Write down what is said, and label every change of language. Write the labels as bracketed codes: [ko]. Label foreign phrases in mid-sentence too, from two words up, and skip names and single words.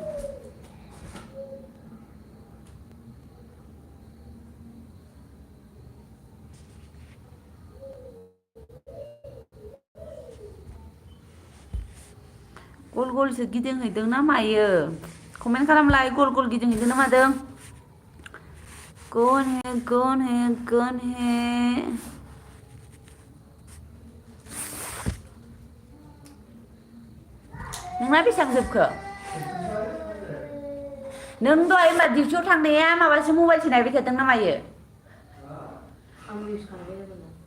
[brx] गल गलसो गिदिंहैदों ना मायो कमेन्ट खालामलाय गल गल गिदिंहैदों ना मादों [hi] कौन है [brx] नोंना बेसेबां जोबखो नों दहाय होनबा डिउटियाव थांनाया माबासो मबाइलसो नायबाय थादों ना मायो आं निउस खालामबाय जागोन